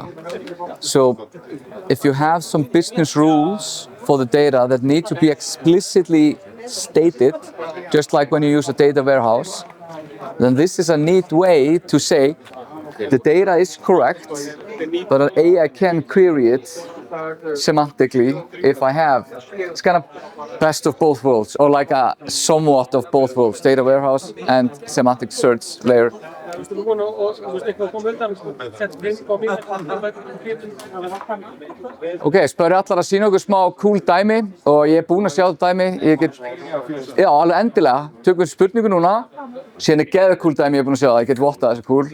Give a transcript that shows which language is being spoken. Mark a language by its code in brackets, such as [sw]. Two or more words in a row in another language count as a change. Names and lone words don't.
[en] So if you have some business rules for the data that need to be explicitly stated, just like when you use a data warehouse, then this is a neat way to say the data is correct, but an AI can query it semantically if I have. It's kind of best of both worlds, or like a somewhat of both worlds, data warehouse and semantic search layer. [is] Ok, spurði allar að sýna okkur smá cool dæmi og ég búinn að sjá þetta dæmi. Já, alveg endilega. Tökum spurningu núna. Síðan geðveikt cool dæmi, ég búinn að sjá það. Ég get vottað þessu cool.